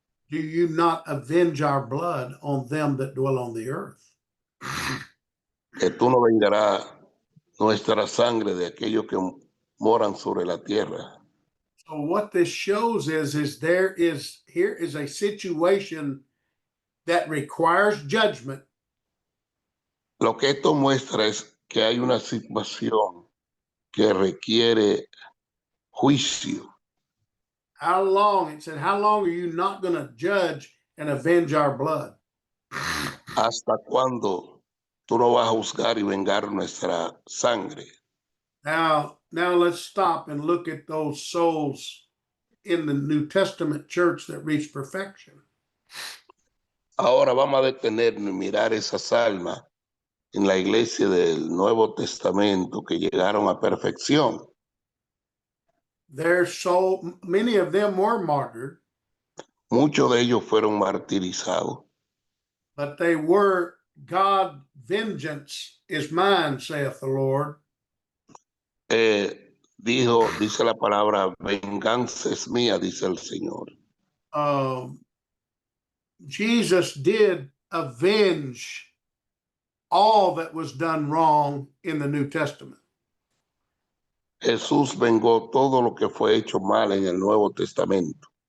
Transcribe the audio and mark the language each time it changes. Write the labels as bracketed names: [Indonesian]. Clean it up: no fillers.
[English] do you not avenge our blood on them that dwell on the earth?" [Spanish] Que tú no vengarás nuestra sangre de aquellos que moran sobre la tierra. [English] So what this shows is here is a situation that requires judgment, [Spanish] Lo que esto muestra es que hay una situación que requiere juicio. [English] how long, it said, how long are you not going to judge and avenge our blood? [Spanish] ¿Hasta cuándo tú no vas a juzgar y vengar nuestra sangre? [English] Now let's stop and look at those souls in the New Testament church that reached perfection. [Spanish] Ahora vamos a detenernos y mirar esas almas en la iglesia del Nuevo Testamento que llegaron a perfección. [English] Their soul, many of them were martyred, [Spanish] Muchos de ellos fueron martirizados, [English] but they were God, vengeance is mine, saith the Lord. [Spanish] dice la palabra, venganza es mía, dice el Señor. [English] Jesus did avenge all that was done wrong in the New Testament. [Spanish] Jesús vengó todo lo que fue hecho mal en el Nuevo Testamento.